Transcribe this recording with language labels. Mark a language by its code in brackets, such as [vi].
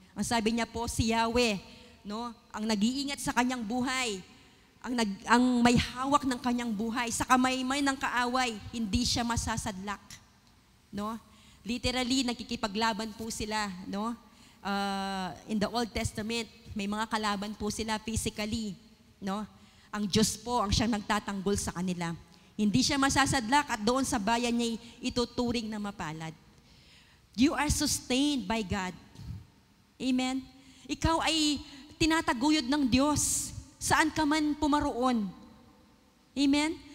[tl] Ang sabi niya po, si Yahweh, no, ang nag-iingat sa kanyang buhay, ang may hawak ng kanyang buhay, sa kamay-may ng kaaway, hindi siya masasadlak. No? Literally, nakikipaglaban po sila. No? [en] In the Old Testament, [tl] may mga kalaban po sila physically. No? Ang Diyos po ang siyang nagtatanggol sa kanila. Hindi siya masasadlak at doon sa bayan niya ituturing na mapalad. [en] You are sustained by God. Amen? [tl] Ikaw ay tinataguyod ng Diyos. Saan ka man pumaroon. Amen?